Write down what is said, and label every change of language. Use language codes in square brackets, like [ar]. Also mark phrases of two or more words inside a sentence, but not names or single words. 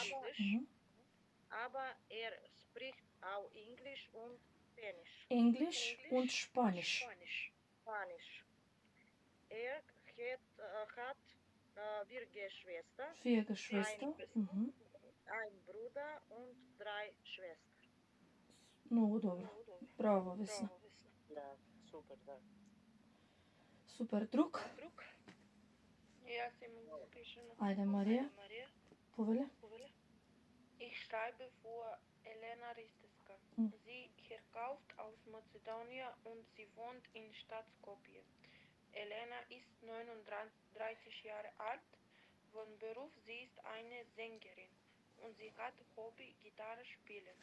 [de] Aber spricht auch Englisch und Spanisch. Englisch und Spanisch. Hat 4 Geschwister. 4 Geschwister. Ein Bruder und 3 Schwestern. [mk] Много добро. Браво, Весна. Да, супер, да. Супер. Друг? Јас имам запишано. Ајде, Марија. Повеле. [de] Ich schreibe vor Elena Risteska. Sie herkauft aus Mazedonien und sie wohnt in Stadt Skopje. Elena ist 39 Jahre alt. Von Beruf sie ist eine Sängerin und sie hat Hobby Gitarre spielen.